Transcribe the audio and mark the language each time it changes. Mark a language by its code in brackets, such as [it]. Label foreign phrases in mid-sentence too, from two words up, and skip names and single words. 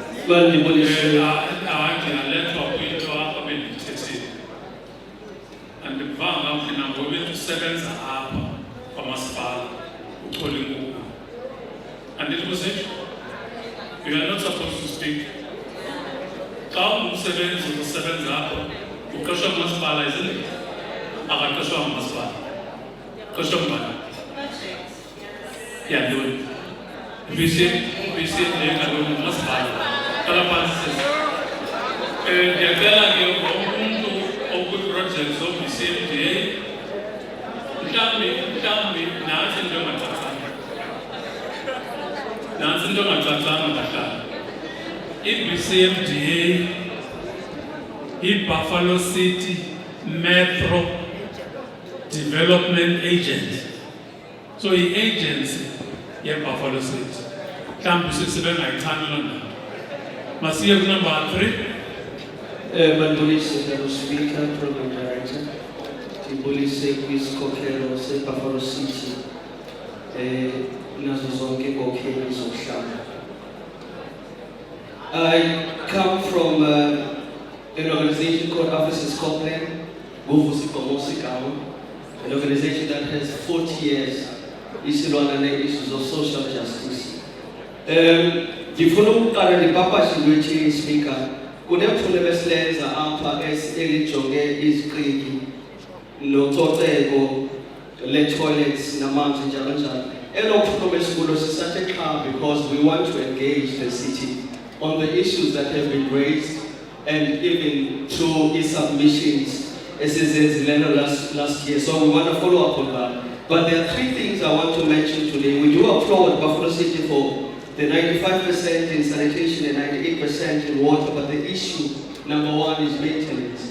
[xh] ndingalethwa kwinto apha bendiyithethile. Andivanga mna ngoba usebenza apha kwamasipala uchola inkukhu. Andithi kusitsho? [en] You are not supposed to speak. [xh] Xa umsebenzi usebenza apha uqeshwa ngumasipala, [en] isn't it? [xh] Akaqeshwa ngumasipala. Qeshwa ngubani? Yantoni? BCMTv kaloku ngumasipala. Qala phantsi sisi. Ndiyacela ke umuntu okwiiprojekthi zo-BCMTv mhlawumbi nantsi into engacacanga. Nantsi into engacacanga bahlali. I-BCMTv i-Buffalo City Metro Development Agent. So i-agency ye-Buffalo City. Mhlawumbi sibengayithani loo ndawo. Masiye ku-number 3. Mandibulise Speaker, [en] Program Director. [xh] Ndibulise kwisikhokelo se-Buffalo City nazo zonke iinkokheli zomhlaba. [en] I come from an organization called Officers Scotland, an organization that has 40 years isilwana ne-issues of social justice. [xh] Ndifuna ukuqala ndipapashe lwethi Speaker, kunephulo besilenza apha elijonge iziqiki nococeko le-toilets namanzi njalo njalo. Elophulo besikulo sisathe qha [en] because we want to engage the city on the issues that have been raised and even through its submissions last year. So we want to follow up on that. But there are 3 things I want to mention today. We do applaud Buffalo City for the 95% in sanitation and 98% in water, but the issue number 1 is maintenance.